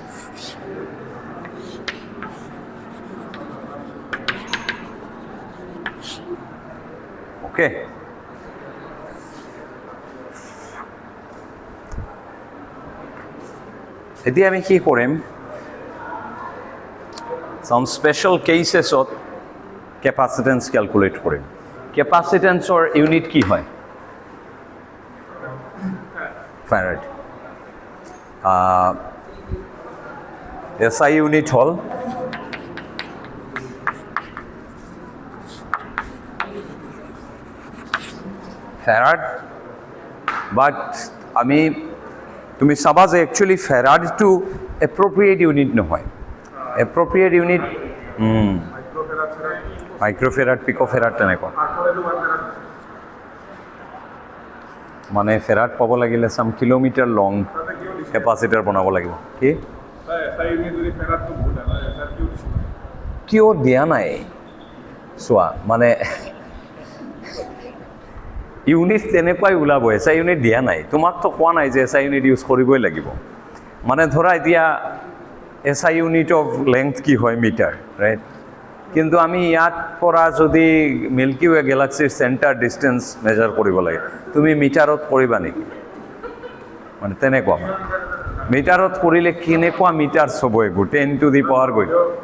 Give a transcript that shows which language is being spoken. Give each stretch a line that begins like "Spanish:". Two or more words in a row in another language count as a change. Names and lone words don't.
Assamese: অ'কে, এতিয়া আমি কি কৰিম,
English: some special cases-ত capacitance calculate
Assamese: কৰিম
English: capacitance-ৰ unit
Assamese: কি হয়
English: farad SI unit
Assamese: হ'ল
English: farad but
Assamese: আমি তুমি চাবা যে
English: actually farad to appropriate unit
Assamese: নহয়
English: appropriate unit microfarad picofarad
Assamese: তেনেকুৱা মানে ফেৰাড পাব লাগিলে
English: some kilometre long capacitor
Assamese: বনাব লাগিব কি কিয় দিয়া নাই চোৱা মানে ইউনিট তেনেকুৱাই ওলাব
English: SI unit
Assamese: দিয়া নাই তোমাক তো কোৱা নাই যে
English: SI unit use
Assamese: কৰিবই লাগিব মানে ধৰা এতিয়া
English: SI unit of length
Assamese: কি হয়
English: metre right
Assamese: কিন্তু আমি ইয়াত পৰা যদি মিল্কি ৱে গেলাক্সিৰ
English: centre distance measure
Assamese: কৰিব লাগে তুমি মিটাৰত কৰিবা নেকি মানে তেনেকুৱা মিটাৰত কৰিলে কেনেকুৱা মিটাৰ হ'ব এগু 10
English: to the power
Assamese: গৈ